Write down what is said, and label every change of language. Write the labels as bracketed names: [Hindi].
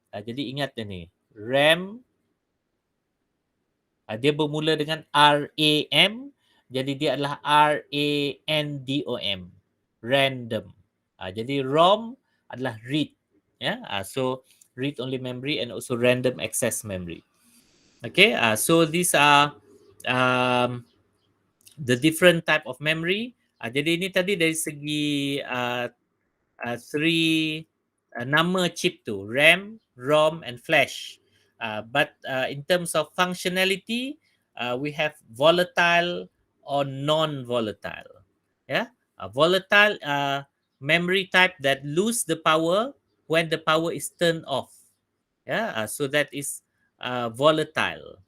[Malay] Jadi ingat ni, RAM dia bermula dengan RAM, jadi dia adalah RANDOM, random. Jadi ROM adalah read ya. [English] So read only memory and also random access memory. Okay, so these are the different type of memory. [Malay] Jadi ini tadi dari segi three nama chip tu, RAM, ROM and flash. [English] But in terms of functionality, we have volatile or non-volatile. Yeah, volatile memory type that lose the power when the power is turned off. Yeah, so that is volatile.